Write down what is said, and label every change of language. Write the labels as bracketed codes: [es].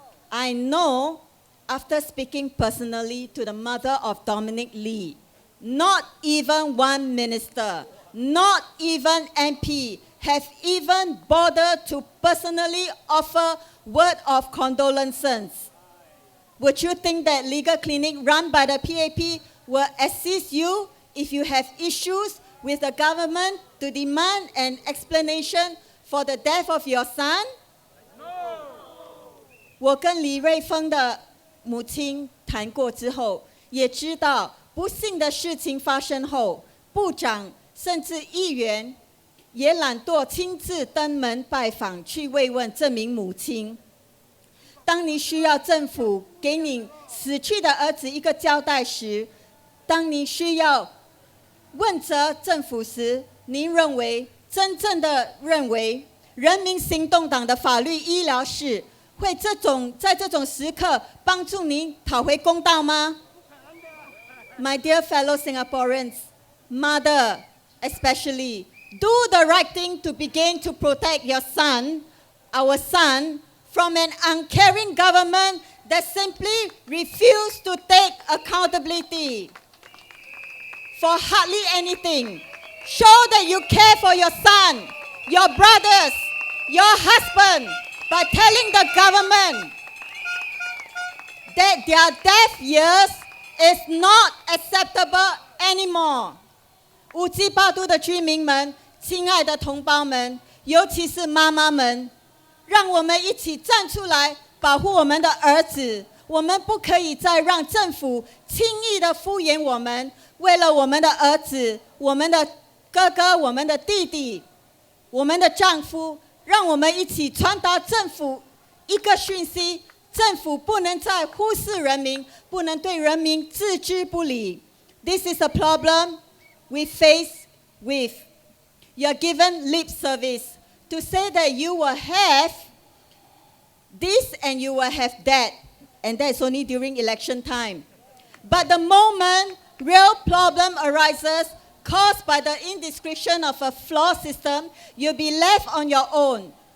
[en] I know, after speaking personally to the mother of Dominic Lee, not even one minister, not even MP, have even bothered to personally offer word of condolences. Would you think that legal clinic run by the PAP will assist you if you have issues with the government to demand an explanation for the death of your son? No. [zh] 我跟李瑞峰的母亲谈过之后，也知道不幸的事情发生后，部长甚至议员也懒惰亲自登门拜访，去慰问这名母亲。当你需要政府给你死去的儿子一个交代时，当你需要问责政府时，您真正的认为人民行动党的法律医疗室会在这种时刻帮助您讨回公道吗？ [en] My dear fellow Singaporeans, mother especially, do the right thing to begin to protect your son, our son, from an uncaring government that simply refused to take accountability for hardly anything. Show that you care for your son, your brothers, your husband by telling the government that their death years is not acceptable anymore. [zh] 五级八都的居民们，亲爱的同胞们，尤其是妈妈们，让我们一起站出来保护我们的儿子。我们不可以再让政府轻易的敷衍我们，为了我们的儿子，我们的哥哥、我们的弟弟、我们的丈夫，让我们一起传达政府一个讯息：政府不能再忽视人民，不能对人民置之不理。 [en] This is a problem we face with. You are given lip service to say that you will have this and you will have that, and that's only during election time. But the moment real problem arises caused by the indiscretion of a flawed system, you'll be left on your own.